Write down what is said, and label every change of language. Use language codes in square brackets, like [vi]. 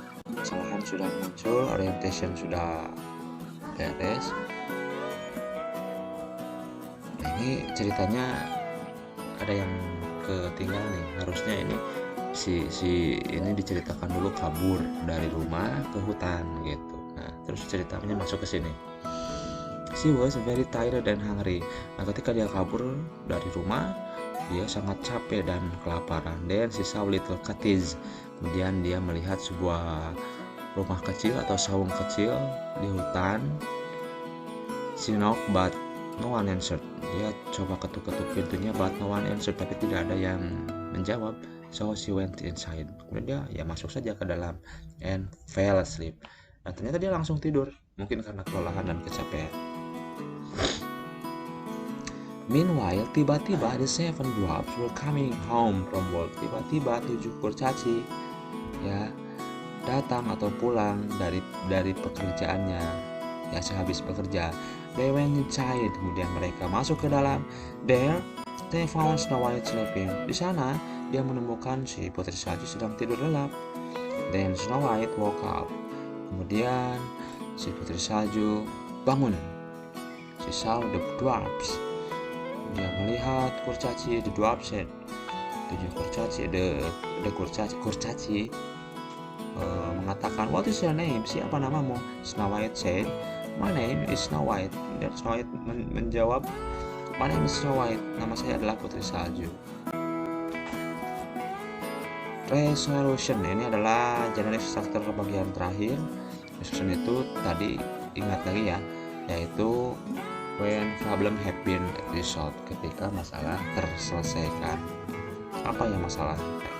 [id] Kesalahan sudah muncul, orientation sudah beres. Nah, ini ceritanya ada yang ketinggalan nih. Harusnya ini si ini diceritakan dulu kabur dari rumah ke hutan gitu. Nah, terus ceritanya masuk ke sini. [en] She was very tired and hungry. [id] Nah, ketika dia kabur dari rumah, dia sangat capek dan kelaparan. [en] Then she saw little cottage. [id] Kemudian dia melihat sebuah rumah kecil atau saung kecil di hutan. [en] She knocked but no one answered. [id] Dia coba ketuk-ketuk pintunya, [en] but no one answered, [id] tapi tidak ada yang menjawab. [en] So she went inside. [id] Kemudian dia masuk saja ke dalam [en] and fell asleep. [id] Nah, ternyata dia langsung tidur, mungkin karena kelelahan dan kecapean. [en] Meanwhile, tiba-tiba the 7 dwarfs were coming home from work. [id] Tiba-tiba 7 kurcaci ya datang atau pulang dari pekerjaannya ya, sehabis bekerja. [en] They went inside. [id] Kemudian mereka masuk ke dalam. [en] There they found Snow White sleeping. [id] Di sana dia menemukan si Putri Salju sedang tidur lelap. [en] Then Snow White woke up. [id] Kemudian si Putri Salju bangun. [en] She saw the dwarfs. [id] Dia melihat kurcaci, [en] the dwarfs said. [id] 7 kurcaci, the kurcaci mengatakan, [en] what is your name? [id] Siapa namamu? [en] Snow White said, my name is Snow White. [id] Dan Snow White menjawab, [en] my name is Snow White. [id] Nama saya adalah Putri Salju. Resolution ini adalah general structure bagian terakhir. Resolution itu tadi ingat lagi ya, yaitu [en] when problem have been resolved, [id] ketika masalah terselesaikan. Apa ya masalahnya?